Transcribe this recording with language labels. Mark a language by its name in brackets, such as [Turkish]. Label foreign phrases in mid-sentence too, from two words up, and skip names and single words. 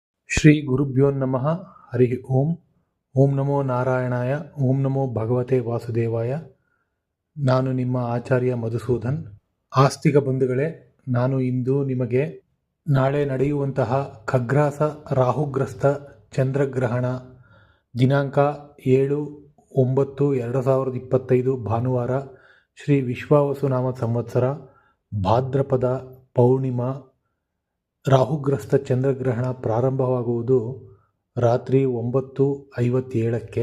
[Sanskrit] ಶ್ರೀ ಗುರುಭ್ಯೋ ನಮಃ. ಹರಿ ಓಂ. ಓಂ ನಮೋ ನಾರಾಯಣಾಯ. ಓಂ ನಮೋ ಭಗವತೆ ವಾಸುದೇವಾಯ. [Kannada] ನಾನು ನಿಮ್ಮ ಆಚಾರ್ಯ ಮಧುಸೂದನ್. ಆಸ್ತಿಕ ಬಂಧುಗಳೇ, ನಾನು ಇಂದು ನಿಮಗೆ ನಾಳೆ ನಡೆಯುವಂತಹ ಖಗ್ರಾಸ ರಾಹುಗ್ರಸ್ತ ಚಂದ್ರಗ್ರಹಣ ದಿನಾಂಕ 7/9/2025 ಭಾನುವಾರ, ಶ್ರೀ ವಿಶ್ವಾವಸುನಾಮ ಸಂವತ್ಸರ, ಭಾದ್ರಪದ ಪೌರ್ಣಿಮಾ, ರಾಹುಗ್ರಸ್ತ ಚಂದ್ರಗ್ರಹಣ ಪ್ರಾರಂಭವಾಗುವುದು ರಾತ್ರಿ 9:57.